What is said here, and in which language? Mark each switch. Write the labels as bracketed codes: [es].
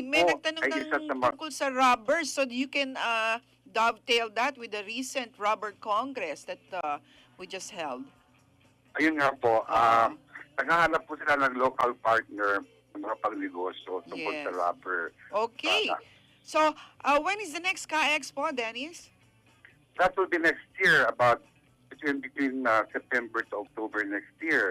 [tl] May nagtanong tungkol sa rubber. [en] So you can dovetail that with the recent rubber congress that we just held. [tl] Ayun nga po. Naghahanap po sila ng local partner ng mga pagnegosyo tungkol sa rubber. [en] Okay. So, when is the next Ka-Expo, Dennis? That will be next year, about between September to October next year.